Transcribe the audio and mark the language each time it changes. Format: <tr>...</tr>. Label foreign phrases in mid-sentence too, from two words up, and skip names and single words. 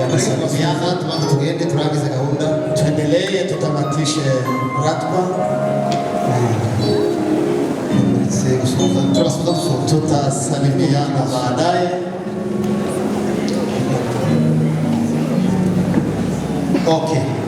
<sw>kusalimiana. Tuanze</sw> <rw>tugende turangize gahunda,</rw> <sw>tuendelee, tutamatishe ratiba. Tutasalimiana baadaye. Okay.</sw>